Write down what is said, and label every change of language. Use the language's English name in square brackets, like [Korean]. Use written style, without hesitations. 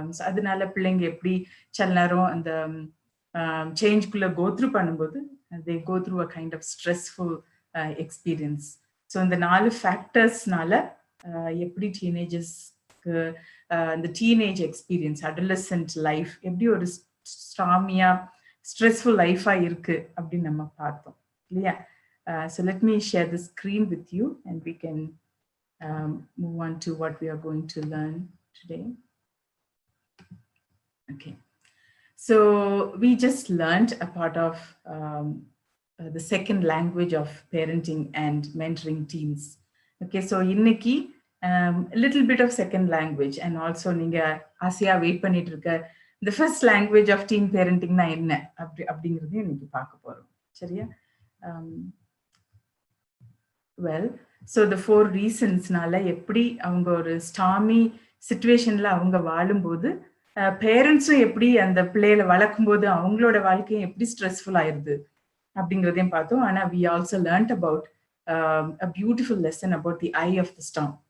[Tamil] அதனால பிள்ளைங்க எப்படி சில நேரம் அந்த சேஞ்ச்குள்ள கோத்ரூ பண்ணும்போது [English] they go through a kind of stressful experience. [Tamil] So இந்த 4 ஃபேக்டர்ஸ்னால எப்படி டீனேஜர்ஸ்க்கு அந்த டீனேஜ் எக்ஸ்பீரியன்ஸ், அடலசன்ட் லைஃப் எப்படி ஒரு ஸ்ட்ராமியா ஸ்ட்ரெஸ்ஃபுல் லைஃபா இருக்கு அப்படின்னு நம்ம பார்த்தோம் இல்லையா? [English] So let me share the screen with you and we can move on to what we are going to learn today. Okay, so we just learned a part of the second language of parenting and mentoring teens. Okay, so இன்னைக்கு a little bit of second language and also [Tamil] நீங்க ஆசையா wait பண்ணிட்டு இருக்க [English] the first language of teen parenting na [Tamil] என்ன அப்படிங்கிறதையும் இன்னைக்கு பார்க்க போறோம். சரியா? [English] Well, [Tamil] ஸோ த 4 ரீசன்ஸ்னால எப்படி அவங்க ஒரு ஸ்டாமி சிச்சுவேஷன்ல அவங்க வாழும்போது பேரண்ட்ஸும் எப்படி அந்த பிள்ளைகளை வளர்க்கும் போது அவங்களோட வாழ்க்கையும் எப்படி ஸ்ட்ரெஸ்ஃபுல் ஆயிருது அப்படிங்கிறதையும் பார்த்தோம். [English] ஆனா we also learned about a beautiful lesson about the eye of the storm.